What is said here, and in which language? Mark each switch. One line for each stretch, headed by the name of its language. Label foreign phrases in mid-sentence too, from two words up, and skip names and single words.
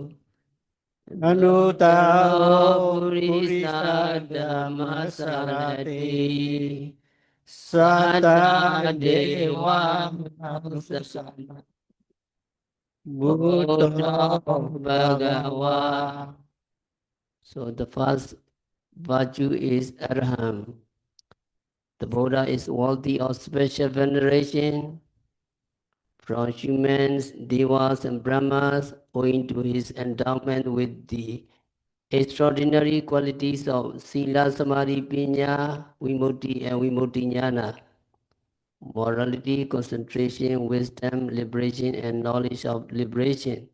Pali: Lokavidu. Notaro Anutaro Purisa Purisa Dhammasarati. Dhammasarati Sata Sattha Deva Deva Manusana. Bhuto Bodha Bhagava Bhagava.
English: So the first virtue is Arham. The Buddha is worthy of special veneration from humans, devas and brahmas owing to his endowment with the extraordinary qualities of Sila, Samadhi, Pinya, Vimutti and
Pali: Vimutti Jnana,
English: morality, concentration, wisdom, liberation and knowledge of liberation.